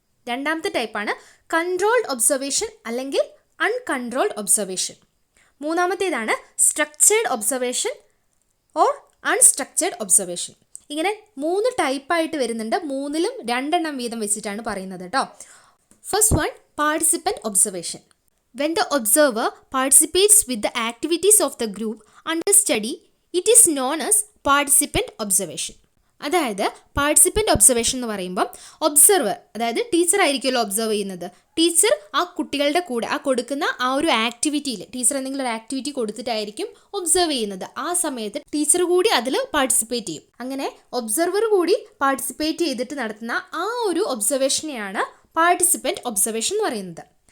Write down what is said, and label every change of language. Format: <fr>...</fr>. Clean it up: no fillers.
<ml>രണ്ടാമത്തെ ടൈപ്പാണ് controlled observation അല്ലെങ്കിൽ uncontrolled observation. മൂന്നാമത്തേതാണ് structured observation or unstructured observation. ഇങ്ങനെ 3 ടൈപ്പായിട്ട് വരുന്നുണ്ട്. 3ലും 2 വീതം വെച്ചിട്ടാണ് പറയുന്നത് കേട്ടോ.</ml> <en>First one, participant observation. When the observer participates with the activities of the group under study, it is known as participant observation.</en> <ml>അതായത് participant observation എന്ന് പറയുമ്പം observer, അതായത് ടീച്ചർ ആയിരിക്കുമല്ലോ ഒബ്സർവ് ചെയ്യുന്നത്. ടീച്ചർ ആ കുട്ടികളുടെ കൂടെ ആ കൊടുക്കുന്ന ആ ഒരു ആക്ടിവിറ്റിയിൽ ടീച്ചർ എന്തെങ്കിലും ഒരു ആക്ടിവിറ്റി കൊടുത്തിട്ടായിരിക്കും ഒബ്സർവ് ചെയ്യുന്നത്. ആ സമയത്ത് ടീച്ചർ കൂടി അതിൽ പാർട്ടിസിപ്പേറ്റ് ചെയ്യും. അങ്ങനെ ഒബ്സർവർ കൂടി പാർട്ടിസിപ്പേറ്റ് ചെയ്തിട്ട് നടത്തുന്ന ആ ഒരു ഒബ്സർവേഷനെയാണ് പാർട്ടിസിപ്പൻ്റ് ഒബ്സർവേഷൻ എന്ന് പറയുന്നത്.</ml>